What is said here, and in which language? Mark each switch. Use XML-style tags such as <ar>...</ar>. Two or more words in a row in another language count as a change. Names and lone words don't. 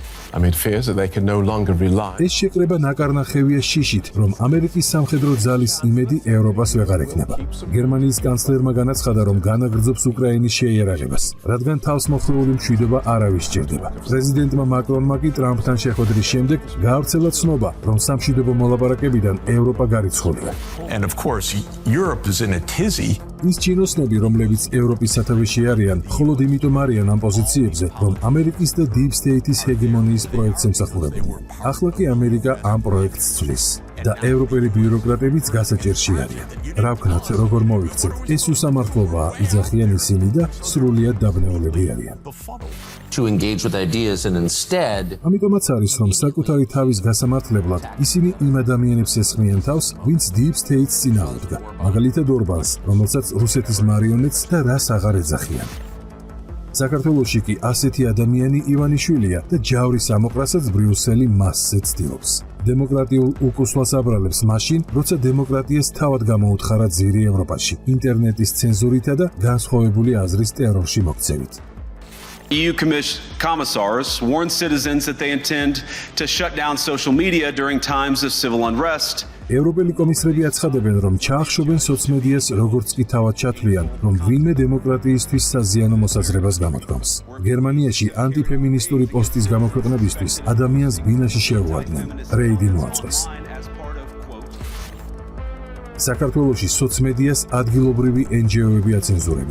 <ka>ეს შეკრება ნაკარნახევია შიშით, რომ ამერიკის სამხედრო ძალის იმედი ევროპას ვეღარ ექნება. გერმანიის კანცლერმა განაცხადა, რომ განაგრძობს უკრაინის შეიარაღებას, რადგან თავსმოხლეული მშვიდობა არავის სჭირდება. პრეზიდენტმა მაკრონმა კი ტრამპთან შეხვედრის შემდეგ გაავრცელა ცნობა, რომ სამშვიდობო მოლაპარაკებიდან ევროპა გარიცხულია.</ka> <en>And of course, Europe is in a tizzy.</en> <ka>ის ჩინოსნები, რომლებიც ევროპის სათავეში არიან, მხოლოდ იმიტომ არიან ამ პოზიციებზე, რომ ამერიკის და</ka> <en>Deep State-</en> <ka>ის ჰეგემონიის პროექტს ემსახურებიან. ახლა კი ამერიკა ამ პროექტს ცვლის და ევროპელი ბიუროკრატებიც გასაჭერში არიან. რა ვქნათ, როგორ მოვიქცეთ, ეს უსამართლობაა, იძახიან ისინი და სრულიად დაბნეულები არიან.</ka> <en>To engage with ideas and instead</en> <ka>ამიტომაც არის, რომ საკუთარი თავის გასამართლებლად ისინი იმ ადამიანებს ესხმიან თავს, ვინც</ka> <en>Deep State-</en> <ka>ს წინააღმდგა, მაგალითად ორბანს, რომელსაც რუსეთის მარიონეტს და რას აღარ ეძახიან. საქართველოში კი ასეთი ადამიანი ივანიშვილია და ჯავრის ამოყრასაც ბრიუსელი მასზე ცდილობს. დემოკრატიულ უკუსლას აბრალებს მაშინ, როცა დემოკრატიას თავად გამოუთხარა ძირი ევროპაში, ინტერნეტის ცენზურითა და განსხვავებული აზრის ტერორში მოქცევით.</ka> <en>EU commissars warned citizens that they intend to shut down social media during times of civil unrest.</en> <ka>ევროპელი კომისრები აცხადებენ, რომ ჩაახშობენ სოციმედიას, როგორც კი თავად ჩათვლიან, რომ ვინმე დემოკრატიისთვის საზიანო მოსაზრებას გამოთქვამს. გერმანიაში ანტიფემინისტური პოსტის გამოქვეყნებისთვის ადამიანს ბინაში შეუვარდნენ. რეიდი მოაწყვეს. საქართველოში სოციმედიას ადგილობრივი NGO-ები აცენზურებენ.</ka>